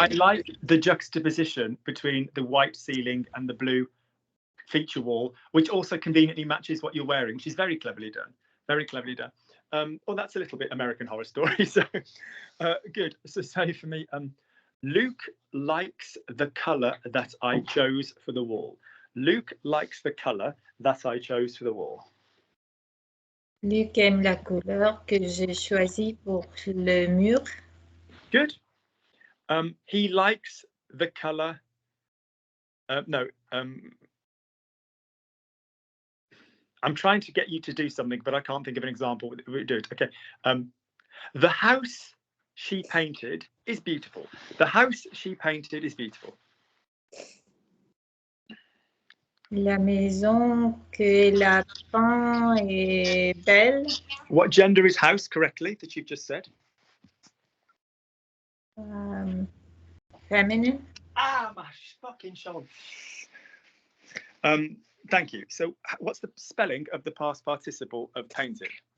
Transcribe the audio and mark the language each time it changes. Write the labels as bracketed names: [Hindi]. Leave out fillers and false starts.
[English] I like the juxtaposition between the white ceiling and the blue feature wall, which also conveniently matches what you're wearing, which is very cleverly done. Very cleverly done. Well, that's a little bit American Horror Story. So good. So say for me, Luke likes the colour that I chose for the wall. Luke likes the colour that I chose for the wall. [French] Luc aime la couleur que j'ai choisie pour le mur. [English] Good. He likes the colour. I'm trying to get you to do something, but I can't think of an example. We do it. Okay. The house she painted is beautiful. The house she painted is beautiful. [French] La maison que la peint est belle. [English] What gender is house correctly that you've just said? Feminine. Ah, my fucking Sean. Thank you. So what's the spelling of the past participle of tainted?